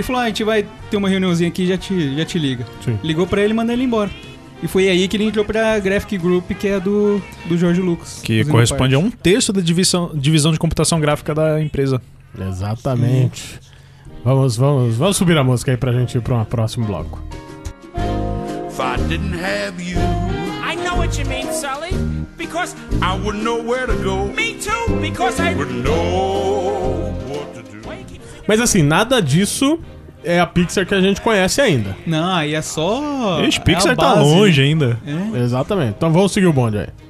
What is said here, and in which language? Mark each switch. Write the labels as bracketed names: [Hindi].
[Portuguese] Ele falou: ah, a gente vai ter uma reuniãozinha aqui e já te liga. Sim. Ligou pra ele e mandou ele embora. E foi aí que ele entrou pra Graphic Group, que é do George Lucas. Que corresponde a um terço da divisão de computação gráfica da empresa. Exatamente. Vamos subir a música aí pra gente ir pra um próximo bloco. [English] If I didn't have you, I know what you mean, Sully. Because I wouldn't know where to go. Me too, because I wouldn't know what to do. [Portuguese] Mas assim, nada disso é a Pixar que a gente conhece ainda. Não, aí é só... Ixi, Pixar tá longe ainda. É? Exatamente. Então vamos seguir o bonde aí.